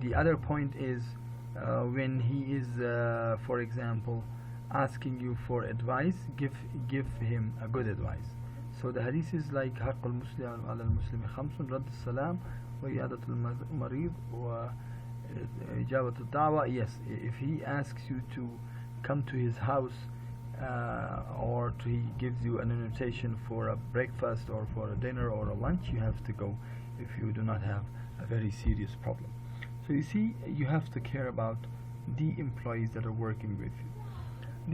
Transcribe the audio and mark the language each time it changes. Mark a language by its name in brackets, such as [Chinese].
[English] The other point is when he is for example asking you for advice, give him a good advice. So the hadith is like [Arabic] حق المسلم على المسلم خمس رد السلام وإعادة المريض وإجابة الدعوة. [English] Yes, if he asks you to come to his house, or he gives you an invitation for a breakfast or for a dinner or a lunch, you have to go if you do not have a very serious problem. So you see, you have to care about the employees that are working with you.